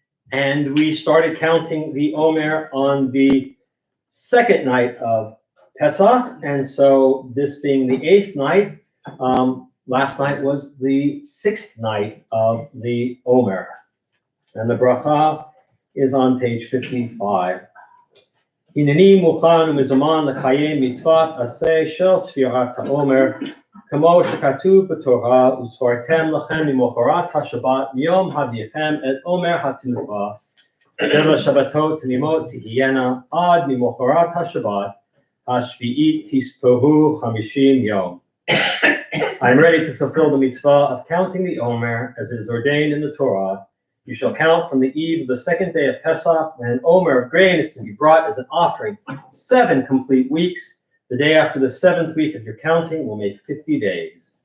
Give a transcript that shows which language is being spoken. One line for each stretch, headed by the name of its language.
English: And we started counting the Omer on the second night of Pesach. And so this being the 8th night, last night was the 6th night of the Omer. And the bracha is on page 55.
Hebrew: הנני מוכן ומזומן לקיים מצוות עשה של ספירת העומר, כמו שכתוב בתורה, וספרתם לכם למחרת השבת מיום הביאכם את עומר התנופה. 7 שבתות תמימות תהיינה עד ממחרת השבת, השביעית תספרו 50 יום.
English: I am ready to fulfill the mitzvah of counting the Omer as it is ordained in the Torah. You shall count from the eve of the second day of Pesach, when an omer of grain is to be brought as an offering, 7 complete weeks. The day after the 7th week of your counting will make 50 days.